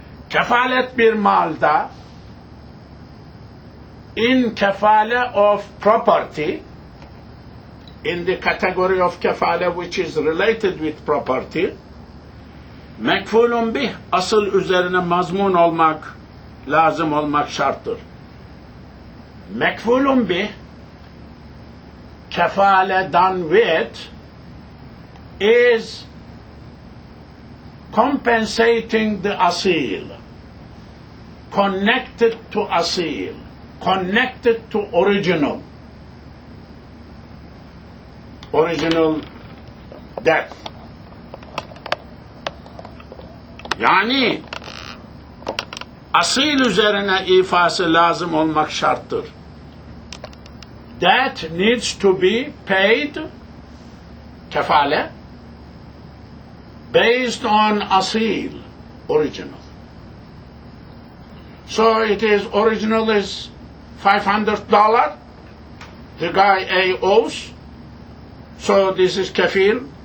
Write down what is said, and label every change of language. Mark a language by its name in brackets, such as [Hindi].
[Turkish] Kefalet bir malda, [English] in kefale of property, in the category of kefale which is related with property, [Turkish] mekfulun bih, asıl üzerine mazmun olmak, lazım olmak şarttır. [English] Mekfulun bih, kefale done with, is compensating the asil, connected to asil, connected to original. original debt. [Turkish] Yani asil üzerine ifası lazım olmak şarttır. [English] That needs to be paid, kefale, based on asil, original. So it is, original is $500, the guy A owes, so this is kafil.